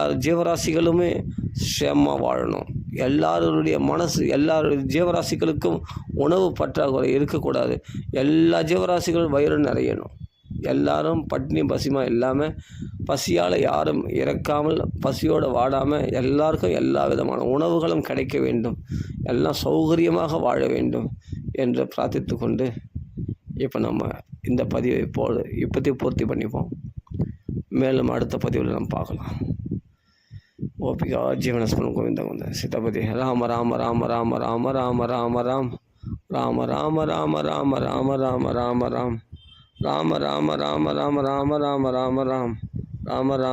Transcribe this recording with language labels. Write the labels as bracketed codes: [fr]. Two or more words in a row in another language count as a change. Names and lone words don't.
[ta] ஜீவராசிகளுமே சேமமாக வாழணும், எல்லாருடைய மனசு எல்லாருடைய ஜீவராசிகளுக்கும் உணவு பற்றாக்குறை இருக்கக்கூடாது, எல்லா ஜீவராசிகளும் வயிறு நிறையணும், எல்லாரும் பட்டினி பசிமா இல்லாமல், பசியால் யாரும் இறக்காமல், பசியோடு வாடாமல் எல்லாருக்கும் எல்லா விதமான உணவுகளும் கிடைக்க வேண்டும், எல்லாம் சௌகரியமாக வாழ வேண்டும் என்று பிரார்த்தித்து கொண்டு இப்போ நம்ம இந்த பதிவை இப்போதைக்கு பூர்த்தி பண்ணிப்போம். மேலும் அடுத்த பதிவில் நம்ம பார்க்கலாம். ஓபிகா ஜீவனஸ்மரணம் கோவிந்த கோவிந்த சீதாபதி. ராம ராம ராம ராம ராம ராம ராம ராம் ராம ராம ராம ராம ராம ராம ராம ராம் ராம ராம ராம ராம ராம ராம ராம ராம ராம ராம